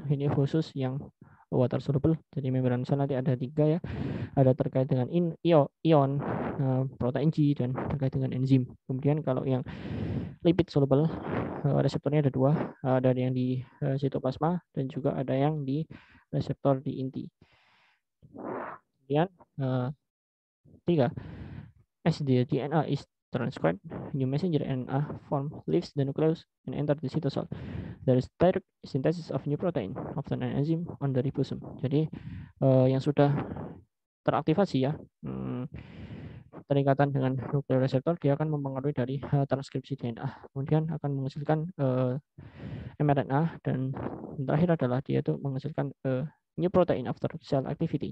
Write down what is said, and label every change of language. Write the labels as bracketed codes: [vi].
[id] Ini khusus yang water soluble. Jadi membran sel nanti ada 3 ya. Ada terkait dengan ion, protein G, dan terkait dengan enzim. Kemudian kalau yang lipid soluble, reseptornya ada 2, ada yang di sitoplasma dan juga ada yang di reseptor di inti. [en] Kemudian 3, as the DNA is transcribed, new messenger RNA form leaves the nucleus and enter the cytosol. There is direct synthesis of new protein, often an enzyme on the ribosome. [id] Jadi yang sudah teraktivasi ya, terikatan dengan nuklear reseptor, dia akan mempengaruhi dari transkripsi DNA, kemudian akan menghasilkan mRNA, dan terakhir adalah dia itu menghasilkan [en] new protein after cell activity.